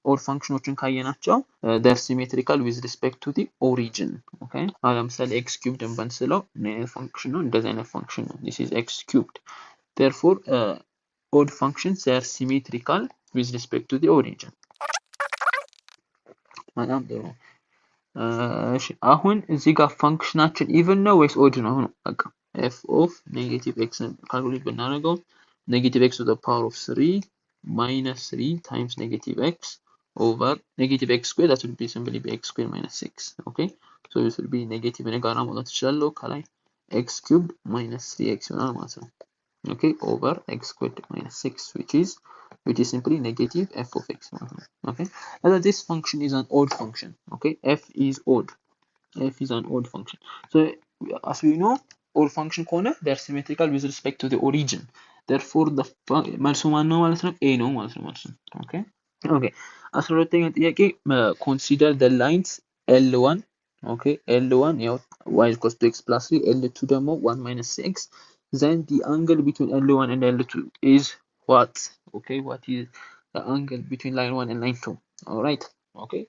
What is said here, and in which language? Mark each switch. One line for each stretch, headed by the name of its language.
English: Odd functionዎችን ካየናቸው they're symmetrical with respect to the origin, okay.
Amharic: አሁን ለምሳሌ x cubed ብንስለው function ነው፣ እንደዚህ አይነት function ነው።
English: This is x cubed. Therefore odd functions they are symmetrical with respect to the origin.
Amharic: በጣም ጥሩ። እሺ አሁን እዚህ ጋር ፋንክሽናችን ኢቭን ነው ወይስ ኦድ ነው?
English: አሁን በቃ f of negative x ካልኩሌት ብናደርገው negative x to the power of 3 minus 3 times negative x over negative x squared, that would be simply be x squared minus 6, okay. So this will be negative
Amharic: ጋራ ማውጣት እችላለሁ ከላይ
English: x cubed minus 3x ይሆናል ማለት ነው፣ okay, over x squared minus 6 which is simply negative f of x, okay. Now this function is an odd function, okay. F is an odd function. So as we know odd function
Amharic: ከሆነ
English: they are symmetrical with respect to the origin.
Amharic: Therefore the መልሱ ማን ነው ማለት ነው? a ነው ማለት ነው መልሱ፣ okay.
English: Okay 12ኛ ጥያቄ consider the lines L1, okay. L1
Amharic: ያው
English: y equals to x plus 3, L2 ደግሞ 1 minus x, then the angle between L1 and L2 is what? Okay, what is the angle between line 1 and line 2? All right, okay.